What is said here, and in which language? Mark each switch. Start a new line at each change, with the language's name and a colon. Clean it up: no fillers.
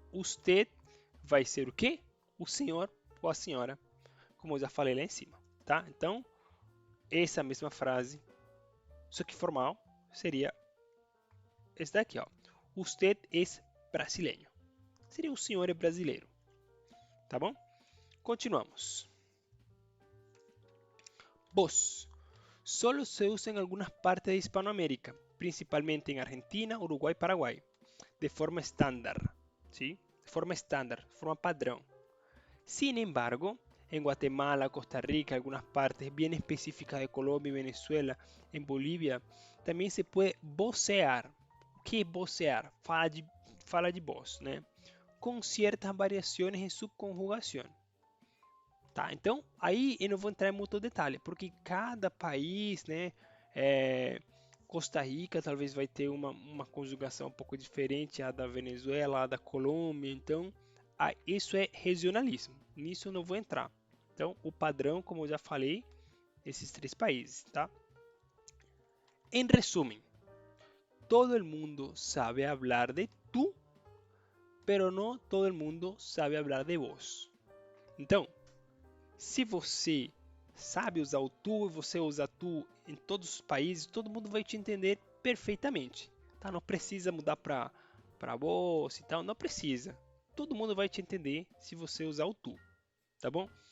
Portuguese: Usted vai ser o quê? O senhor ou a senhora, como eu já falei lá em cima, tá? Então, essa mesma frase, só que formal, seria esse daqui, ó.
Spanish: Usted es brasileño.
Portuguese: Seria o senhor é brasileiro, tá bom?
Spanish: Continuamos. Vos. Solo se usa en algunas partes de Hispanoamérica, principalmente en Argentina, Uruguay, Paraguay, de forma estándar, ¿sí? De forma padrón. Sin embargo, en Guatemala, Costa Rica, algunas partes bien específicas de Colombia y Venezuela, en Bolivia, también se puede vocear.
Portuguese: O que é vocear? Fala de voz, né? Com certas variações em sua conjugação. Tá? Então, aí eu não vou entrar em muito detalhe, porque cada país, né? Costa Rica talvez vai ter uma conjugação um pouco diferente a da Venezuela, a da Colômbia, então isso é regionalismo, nisso eu não vou entrar. Então, o padrão, como eu já falei, esses três países, tá?
Spanish: Em resumen, todo el mundo sabe hablar de tú, pero no todo el mundo sabe hablar de vos.
Portuguese: Então, se você sabe usar o tu e você usa tu em todos os países, todo mundo vai te entender perfeitamente, tá? Não precisa mudar para vos e tal, não precisa. Todo mundo vai te entender se você usar o tu, tá bom?